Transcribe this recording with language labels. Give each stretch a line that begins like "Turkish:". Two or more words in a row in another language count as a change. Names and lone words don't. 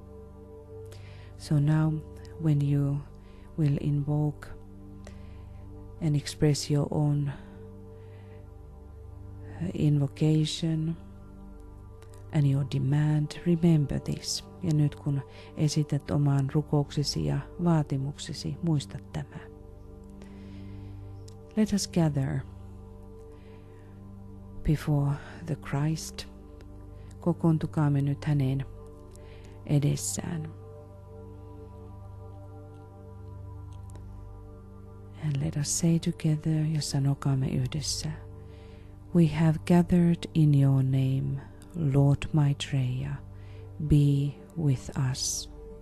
English: So now when you will invoke and express your own invocation and your demand. Remember this.
Finnish: Ja nyt kun esität oman rukouksesi ja vaatimuksesi, muista tämä.
English: Let us gather before the Christ.
Finnish: Kokoontukaamme nyt hänen edessään.
English: And let us say together,
Finnish: ja sanokaamme yhdessä.
English: We have gathered in your name, Lord Maitreya, be with us.